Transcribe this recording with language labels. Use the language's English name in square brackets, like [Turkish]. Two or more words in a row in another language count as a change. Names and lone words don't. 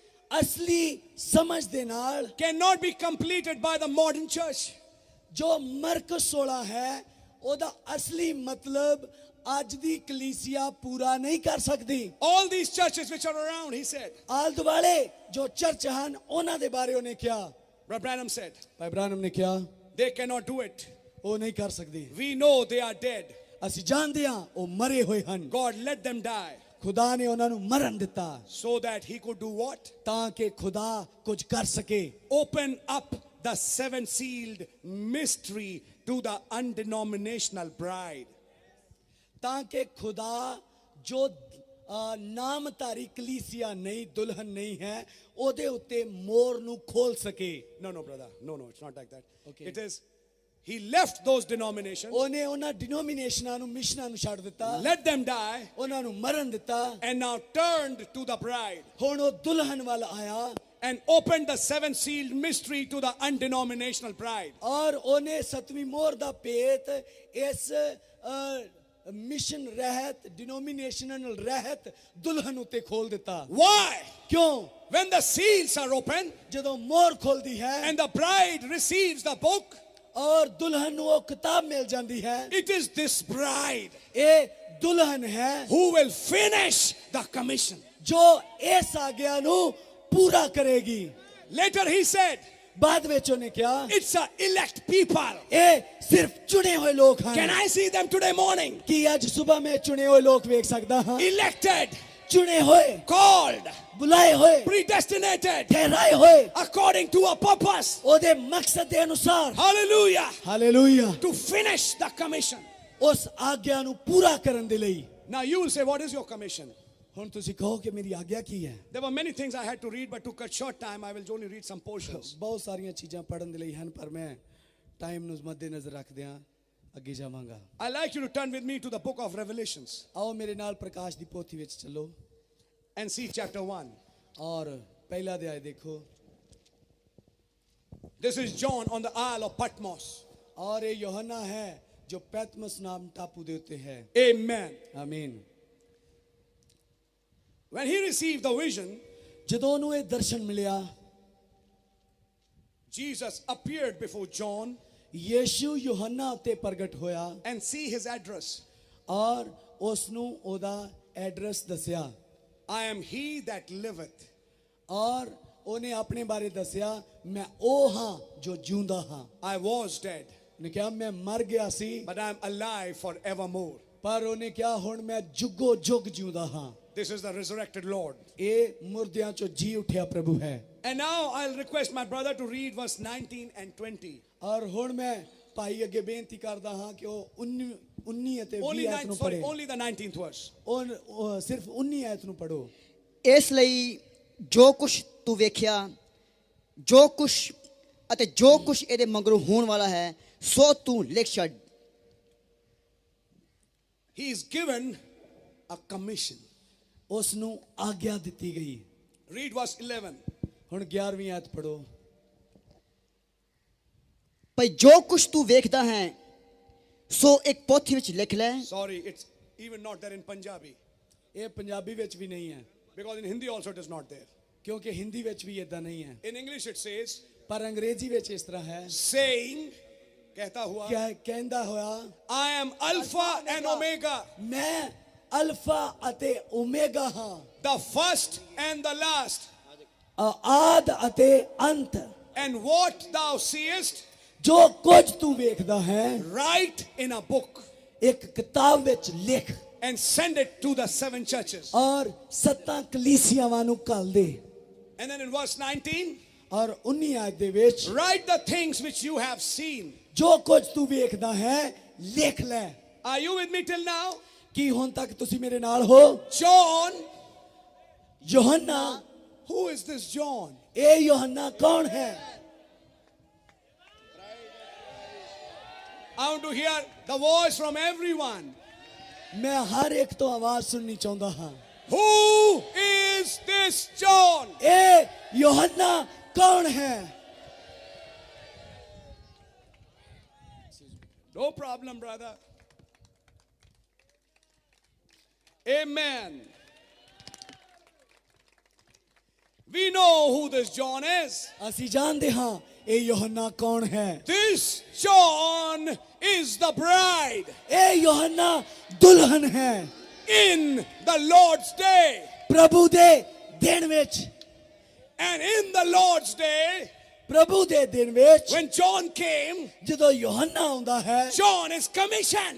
[Punjabi] ਅਸਲੀ ਸਮਝ ਦੇ ਨਾਲ [English] cannot be completed by the modern church. [Punjabi] ਜੋ ਮਰਕੁਸ 16 ਹੈ ਓਦਾ ਅਸਲੀ ਮਤਲਬ ਅੱਜ ਦੀ ਕਲੀਸਿਯਾ ਪੂਰਾ ਨਹੀਂ ਕਰ ਸਕਦੀ. [English] All these churches which are around, he said. [Punjabi] ਆਲ ਦੁਆਲੇ ਜੋ ਚਰਚ ਹਨ ਉਹਨਾਂ ਦੇ ਬਾਰੇ ਉਹਨੇ ਕਿਹਾ. [English] Brother Branham said, [Punjabi] ਭਾਈ ਬ੍ਰਾਨਮ ਨੇ ਕਿਹਾ [English] they cannot do it. [Punjabi] ਉਹ ਨਹੀਂ ਕਰ ਸਕਦੀ. [English] We know they are dead. [Punjabi] ਅਸੀਂ ਜਾਣਦੇ ਹਾਂ ਉਹ ਮਰੇ ਹੋਏ ਹਨ. [English] God let them die [Punjabi] ਖੁਦਾ ਨੇ ਉਹਨਾਂ ਨੂੰ ਮਰਨ ਦਿੱਤਾ [English] so that he could do what? [Punjabi] ਤਾਂ ਕਿ ਖੁਦਾ ਕੁਝ ਕਰ ਸਕੇ. [English] Open up the seven sealed mystery to the undenominational bride. [Punjabi] ਤਾਂ ਕਿ ਖੁਦਾ ਜੋ ਨਾਮਧਾਰੀ ਕਲੀਸਿਆ ਨਹੀਂ ਦੁਲਹਨ ਨਹੀਂ ਹੈ ਉਹਦੇ ਉੱਤੇ ਮੋਰ ਨੂੰ ਖੋਲ ਸਕੇ. [English] No, no, brother. No, no, it's not like that. Okay. It is, he left those denominations, [Punjabi] ਉਹਨੇ ਉਹਨਾਂ ਡਿਨੋਮੀਨੇਸ਼ਨਾਂ ਨੂੰ ਮਿਸ਼ਨਾਂ ਨੂੰ ਛੱਡ ਦਿੱਤਾ. [English] let them die, [Punjabi] ਉਹਨਾਂ ਨੂੰ ਮਰਨ ਦਿੱਤਾ. [English] and now turned to the bride [Punjabi] ਹੁਣ ਉਹ ਦੁਲਹਨ ਵੱਲ ਆਇਆ [English] and opened the seven sealed mystery to the undenominational bride. [Punjabi] ਔਰ ਉਹਨੇ ਸਤਵੀਂ ਮੋਹਰ ਦਾ ਭੇਤ ਇਸ ਮਿਸ਼ਨ ਰਹਿਤ ਡਿਨੋਮੀਨੇਸ਼ਨਲ ਰਹਿਤ ਦੁਲਹਨ ਉੱਤੇ ਖੋਲ ਦਿੱਤਾ. [English] Why? [Punjabi] ਕਿਉਂ? [English] When the seals are open [Punjabi] ਜਦੋਂ ਮੋਹਰ ਖੁੱਲਦੀ ਹੈ [English] and the bride receives the book, [Punjabi] ਔਰ ਦੁਲਹਨ ਨੂੰ ਉਹ ਕਿਤਾਬ ਮਿਲ ਜਾਂਦੀ ਹੈ. [English] it is this bride [Punjabi] ਇਹ ਦੁਲਹਨ ਹੈ [English] who will finish the commission. [Punjabi] ਜੋ ਇਸ ਆਗਿਆ ਨੂੰ ਪੂਰਾ ਕਰੇਗੀ. [English] Later he said, [Punjabi] ਬਾਅਦ ਵਿੱਚ ਉਹਨੇ ਕਿਹਾ [English] it's a elect people. [Punjabi] ਇਹ ਸਿਰਫ ਚੁਣੇ ਹੋਏ ਲੋਕ ਹਨ. [English] Can I see them today morning? [Punjabi] ਕੀ ਅੱਜ ਸਵੇਰ ਮੈਂ ਚੁਣੇ ਹੋਏ ਲੋਕ ਵੇਖ ਸਕਦਾ ਹਾਂ? [English] Elected, [Punjabi] ਚੁਣੇ ਹੋਏ, [English] called, [Punjabi] ਬੁਲਾਏ ਹੋਏ, [English] predestinated, [Punjabi] ਠਹਿਰਾਏ ਹੋਏ [English] according to a purpose. [Punjabi] ਉਹਦੇ ਮਕਸਦ ਦੇ ਅਨੁਸਾਰ. [English] Hallelujah. [Punjabi] ਹਾਲੇਲੂਇਆ. [English] To finish the commission. [Punjabi] ਉਸ ਆਗਿਆ ਨੂੰ ਪੂਰਾ ਕਰਨ ਦੇ ਲਈ. [English] Now you will say, what is your commission? [Punjabi] ਹੁਣ ਤੁਸੀਂ ਕਹੋ ਕਿ ਮੇਰੀ ਆਗਿਆ ਕੀ ਹੈ? [English] There were many things I had to read, but to cut short time, I will only read some portions. [Punjabi] ਬਹੁਤ ਸਾਰੀਆਂ ਚੀਜ਼ਾਂ ਪੜਨ ਦੇ ਲਈ ਹਨ ਪਰ ਮੈਂ ਟਾਈਮ ਨੂੰ ਮੱਦੇ ਨਜ਼ਰ ਰੱਖਦਿਆਂ ਅੱਗੇ ਜਾਵਾਂਗਾ. [English] I'd like you to turn with me to the book of Revelations [Punjabi] ਆਓ ਮੇਰੇ ਨਾਲ ਪ੍ਰਕਾਸ਼ ਦੀ ਪੋਥੀ ਵਿੱਚ ਚੱਲੋ [English] and see chapter 1. [Punjabi] ਔਰ ਪਹਿਲਾ ਅਧਿਆਇ ਦੇਖੋ. [English] This is John on the Isle of Patmos. [Punjabi] ਔਰ ਇਹ ਯੋਹੰਨਾ ਹੈ ਜੋ ਪੈਤਮਸ ਨਾਮ ਟਾਪੂ ਦੇ ਉੱਤੇ ਹੈ. [English] Amen. [Punjabi] ਆਮੀਨ. [English] When he received the vision, [Punjabi] ਜਦੋਂ ਉਹਨੂੰ ਇਹ ਦਰਸ਼ਨ ਮਿਲਿਆ [English] Jesus appeared before John [Punjabi] ਯੀਸ਼ੂ ਯੋਹੰਨਾ ਉੱਤੇ ਪ੍ਰਗਟ ਹੋਇਆ [English] and see his address. [Punjabi] ਔਰ ਉਸ ਨੂੰ ਉਹਦਾ ਐਡਰੈਸ ਦੱਸਿਆ. [English] I am he that liveth. [Punjabi] ਔਰ ਉਹਨੇ ਆਪਣੇ ਬਾਰੇ ਦੱਸਿਆ ਮੈਂ ਉਹ ਹਾਂ ਜੋ ਜਿਉਂਦਾ ਹਾਂ. [English] I was dead, [Punjabi] ਉਹਨੇ ਕਿਹਾ ਮੈਂ ਮਰ ਗਿਆ ਸੀ [English] but I am alive forevermore. [Punjabi] ਪਰ ਉਹਨੇ ਕਿਹਾ ਹੁਣ ਮੈਂ ਜੁਗੋ ਜੁਗ ਜਿਉਂਦਾ ਹਾਂ. [English] This is the resurrected Lord. [Punjabi] ਇਹ ਮੁਰਦਿਆਂ ਚੋਂ ਜੀ ਉਠਿਆ ਪ੍ਰਭੂ ਹੈ. [English] And now I'll request my brother to read verse 19 and 20. [Punjabi] ਔਰ ਹੁਣ ਮੈਂ ਭਾਈ ਅੱਗੇ ਬੇਨਤੀ ਕਰਦਾ ਹਾਂ ਕਿ ਉਹ 19 ਅਤੇ 20 ਆਇਤ ਨੂੰ ਪੜ੍ਹੇ. [English] Only the 19th verse. [Punjabi] ਉਹ ਸਿਰਫ 19 ਆਇਤ ਨੂੰ ਪੜੋ. ਇਸ ਲਈ ਜੋ ਕੁਛ ਤੂੰ ਵੇਖਿਆ ਜੋ ਕੁਛ ਅਤੇ ਜੋ ਕੁਛ ਇਹਦੇ ਮਗਰੋਂ ਹੋਣ ਵਾਲਾ ਹੈ ਸੋ ਤੂੰ ਲਿਖ ਛੱਡ. [English] He is given a commission. [Punjabi] ਉਸ ਨੂੰ ਆਗਿਆ ਦਿੱਤੀ ਗਈ. [English] Read verse 11. [Punjabi] ਹੁਣ 11ਵੀਂ ਆਇਤ ਪੜੋ. ਭਈ ਜੋ ਕੁਛ ਤੂੰ ਵੇਖਦਾ ਹੈ ਸੋ ਇੱਕ ਪੋਥੀ ਵਿੱਚ ਲਿਖ ਲੈ. [English] Sorry, it's even not there in Punjabi. [Punjabi] ਇਹ ਪੰਜਾਬੀ ਵਿੱਚ ਵੀ ਨਹੀਂ ਹੈ [English] Because in Hindi also it is not there. [Punjabi] ਕਿਉਂਕਿ ਹਿੰਦੀ ਵਿੱਚ ਵੀ ਇਦਾਂ ਨਹੀਂ ਹੈ. [English] In English it says, [Punjabi] ਪਰ ਅੰਗਰੇਜ਼ੀ ਵਿੱਚ ਇਸ ਤਰ੍ਹਾਂ ਹੈ [English] saying, [Hindi] कहता हुआ, [Punjabi] ਕਹਿੰਦਾ ਹੋਇਆ [English] I am Alpha and Omega, [Punjabi] ਮੈਂ ਅਲਫਾ ਅਤੇ ਓਮੇਗਾ ਹਾਂ. [English] the first and the last. [Punjabi] ਆਦ ਅਤੇ ਅੰਤ. [English] And what thou seest, [Punjabi] ਜੋ ਕੁਝ ਤੂੰ ਵੇਖਦਾ ਹੈ [English] write in a book [Punjabi] ਇੱਕ ਕਿਤਾਬ ਵਿੱਚ ਲਿਖ [English] and send it to the 7 churches. [Punjabi] ਔਰ 7 ਕਲੀਸਿਆਵਾਂ ਨੂੰ ਘੱਲ ਦੇ. [English] And then in verse 19, [Punjabi] ਔਰ 19 ਆਇਤ ਦੇ ਵਿੱਚ [English] write the things which you have seen. [Punjabi] ਜੋ ਕੁਝ ਤੂੰ ਵੇਖਦਾ ਹੈ ਲਿਖ ਲੈ. [English] Are you with me till now? [Punjabi] ਕੀ ਹੁਣ ਤੱਕ ਤੁਸੀਂ ਮੇਰੇ ਨਾਲ ਹੋ? [English] John, [Punjabi] ਯੋਹੰਨਾ. [English] who is this John? [Punjabi] ਇਹ ਯੋਹੰਨਾ ਕੌਣ ਹੈ? [English] I want to hear the voice from everyone. [Punjabi] ਮੈਂ ਹਰ ਇੱਕ ਤੋਂ ਆਵਾਜ਼ ਸੁਣਨੀ ਚਾਹੁੰਦਾ ਹਾਂ. [English] Who is this John? [Punjabi] ਇਹ ਯੋਹੰਨਾ ਕੌਣ ਹੈ? [English] No problem, brother. Amen. We know who this John is. [Punjabi] ਅਸੀਂ ਜਾਣਦੇ ਹਾਂ ਇਹ ਯੋਹੰਨਾ ਕੌਣ ਹੈ। [English] This John is the bride [Punjabi] ਇਹ ਯੋਹੰਨਾ ਦੁਲਹਨ ਹੈ [English] in the Lord's day. [Punjabi] ਪ੍ਰਭੂ ਦੇ ਦਿਨ ਵਿੱਚ। [English] And in the Lord's day, [Punjabi] ਪ੍ਰਭੂ ਦੇ ਦਿਨ ਵਿੱਚ [English] when John came, [Punjabi] ਜਦੋਂ ਯੋਹੰਨਾ ਆਉਂਦਾ ਹੈ [English] John is commissioned.